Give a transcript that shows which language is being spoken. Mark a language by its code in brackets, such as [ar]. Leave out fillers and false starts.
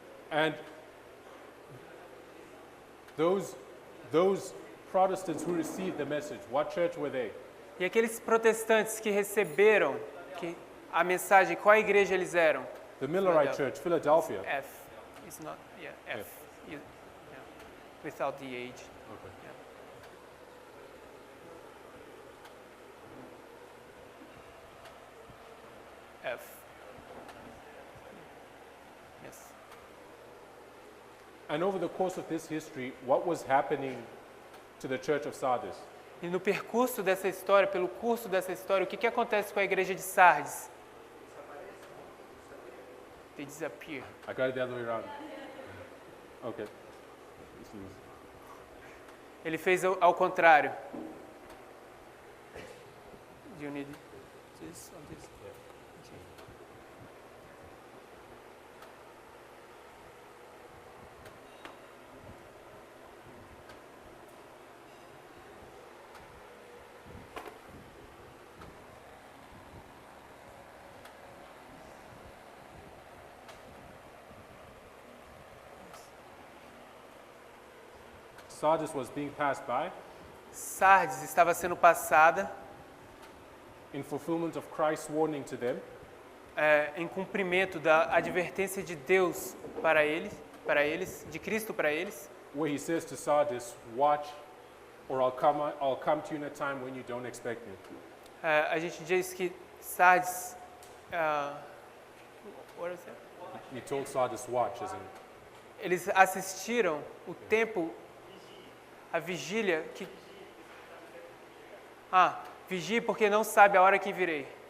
[en] And those Protestants who received the message, what church were they? [pt] E aqueles protestantes que receberam a mensagem, qual igreja eles eram? [en] The Millerite Church, Philadelphia. F. It's not, yeah, F. Yeah. Without the age. Okay. F. Yes. And over the course of this history, what was happening to the church of Sardis? [pt] E no percurso dessa história, pelo curso dessa história, o que acontece com a igreja de Sardes? [en] They disappear. I got it the other way around. Okay. [pt] Ele fez ao contrário. [en] Do you need this or this? Sardis was being passed by [pt] Sardes estava sendo passada [en] in fulfillment of Christ's warning to them, [pt] em cumprimento da advertência de Deus para eles, de Cristo para eles, [en] where he says to Sardis, watch, or I'll come to you in a time when you don't expect me. [pt] a gente diz que Sardes, [en] what is that? He told Sardis, watch, as in, [pt] Eles assistiram o tempo, a vigília que Vigie porque não sabe a hora que virei.